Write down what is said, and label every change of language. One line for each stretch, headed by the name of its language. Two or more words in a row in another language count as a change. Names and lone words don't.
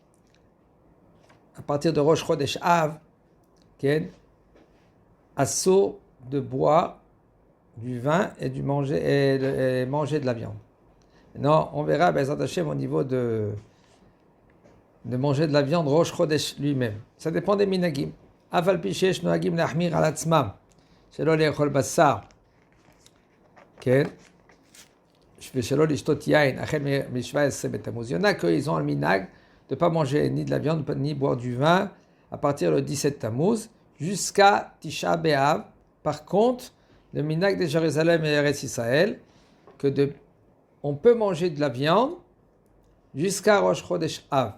French: À partir de Rosh Chodesh Av, assaut de boire du vin et manger de la viande. Non, on verra
Hebrew: בעזרת השם
French: au niveau de manger de la viande Rosh Chodesh lui-même. Ça dépend des minagim.
Hebrew: אבל פי שיש נוהגים להחמיר על עצמם שלא לאכול בשר. ושלא לשתות יין החל מ-17 בתמוז.
French: Il y en a qu'ils ont le minag de ne pas manger ni de la viande ni boire du vin à partir du 17 Tammuz jusqu'à Tisha B'Av. Par contre, le minag de Jérusalem et Eretz Israël, on peut manger de la viande jusqu'à Rosh Chodesh Av.